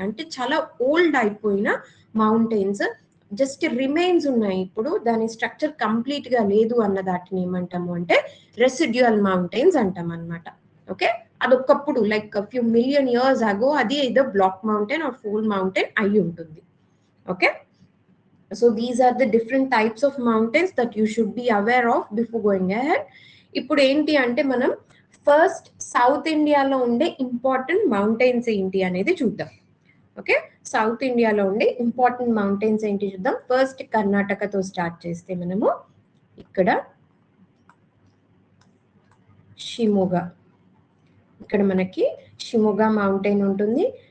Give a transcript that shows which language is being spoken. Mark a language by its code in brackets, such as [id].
[te] అంటే చాలా ఓల్డ్ అయిపోయిన మౌంటైన్స్ జస్ట్ రిమైన్స్ ఉన్నాయి. ఇప్పుడు దాని స్ట్రక్చర్ కంప్లీట్ గా లేదు అన్న దాటిని ఏమంటాము అంటే రెసిడ్యువల్ మౌంటైన్స్ అంటాం అనమాట. Okay, అదొకప్పుడు [en] like few million years ago [te] అది ఏదో black mountain are fold mountain అయి ఉంటుంది. [en] Okay, so these are the different types of mountains that you should be aware of before going ahead. [te] ఇప్పుడు ఏంటి అంటే మనం ఫస్ట్ సౌత్ ఇండియాలో ఉండే ఇంపార్టెంట్ మౌంటైన్స్ ఏంటి అనేది చూద్దాం. ఓకే, సౌత్ ఇండియాలో ఉండే ఇంపార్టెంట్ మౌంటైన్స్ ఏంటి చూద్దాం. ఫస్ట్ కర్ణాటకతో స్టార్ట్ చేస్తే మనము ఇక్కడ షిమోగా, ఇక్కడ మనకి షిమోగా మౌంటైన్ ఉంటుంది.